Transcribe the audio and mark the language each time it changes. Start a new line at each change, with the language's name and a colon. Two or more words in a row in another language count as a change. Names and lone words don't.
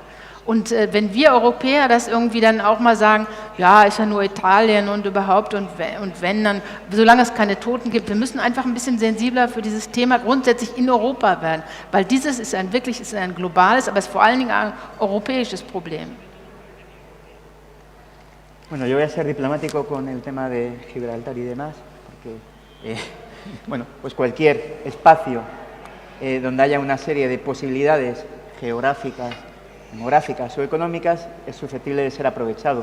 German: Und wenn wir Europäer das irgendwie dann auch mal sagen, ja, ist ja nur Italien und überhaupt und wenn dann, solange es keine Toten gibt, wir müssen einfach ein bisschen sensibler für dieses Thema grundsätzlich in Europa werden, weil dieses ist ein globales, aber es ist vor allen Dingen ein europäisches Problem.
Spanish: Bueno, yo voy a ser diplomático con el tema de Gibraltar y demás, porque bueno, pues cualquier espacio donde haya una serie de posibilidades geográficas, demográficas o económicas es susceptible de ser aprovechado.